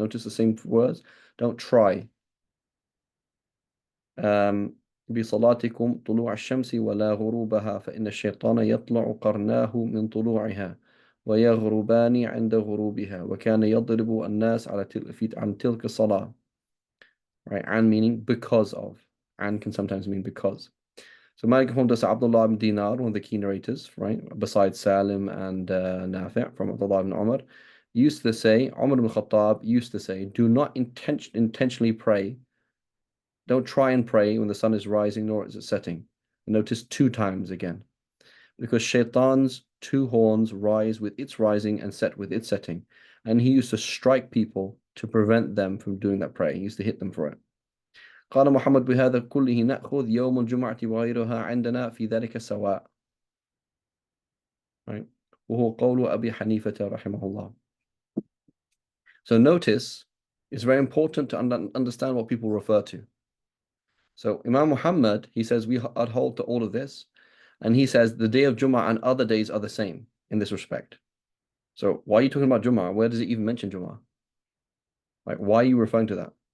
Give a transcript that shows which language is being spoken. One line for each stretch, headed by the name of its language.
English: Notice the same words. Don't try.
Arabic: بصلاتكم طلوع الشمس ولا غروبها فإن الشيطان يطلع قرناه من طلوعها ويغربان عند غروبها وكان يضرب الناس عن تلك الصلاة.
English: Right, and meaning because of. And can sometimes mean because. So Malik informed us Abdullah ibn Dinar, one of the key narrators, right, besides Salim and Nafi' from Abdullah ibn Umar. used to say, Umar ibn Khattab used to say, do not intentionally pray. Don't try and pray when the sun is rising nor is it setting. Notice two times again. Because Shaitan's two horns rise with its rising and set with its setting. And he used to strike people to prevent them from doing that prayer. He used to hit them for it.
Arabic: قال محمد بهذا كله نأخذ يوم الجمعة وغيرها عندنا في ذلك سواء.
English: Right?
Arabic: وهو قول أبي حنيفة رحمه الله.
English: So notice, it's very important to understand what people refer to. So Imam Muhammad, he says we adhere to all of this, and he says the day of Jummah and other days are the same in this respect. So why are you talking about Jummah? Where does it even mention Jummah? Like, why are you referring to that?